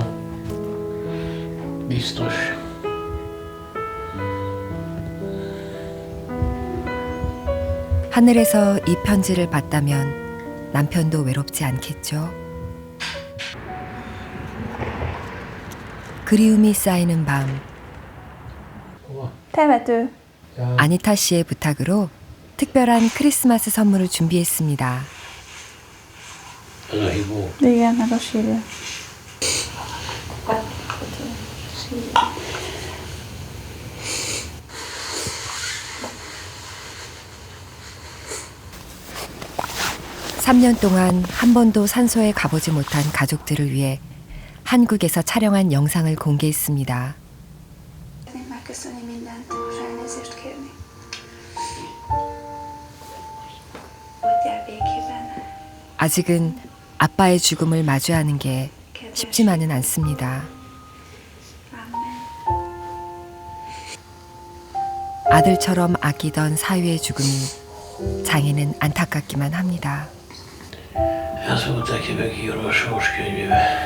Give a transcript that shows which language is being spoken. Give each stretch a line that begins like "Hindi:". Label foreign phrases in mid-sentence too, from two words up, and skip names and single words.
Hungarian: Biztos.
Korean: 하늘에서 이 편지를 봤다면 남편도 외롭지 않겠죠? 그리움이 쌓이는 밤
Hungarian: Temető.
Korean: 아니타 씨의 부탁으로 특별한 크리스마스 선물을 준비했습니다.
Hungarian: Ez a Hibó. Igen, meg a sírja.
Korean: (3년) 동안 한 번도 산소에 가보지 못한 가족들을 위해 한국에서 촬영한 영상을 공개했습니다.
Hungarian: Megköszönni mindent, és elnézést kérni. Hagyjál békében.
Korean: 아직은 아빠의 죽음을 마주하는 게 쉽지만은 않습니다. 아들처럼 아끼던 사위의 죽음이 장인은 안타깝기만 합니다.
Hungarian: Ez volt neki megírva a sorskönyvébe.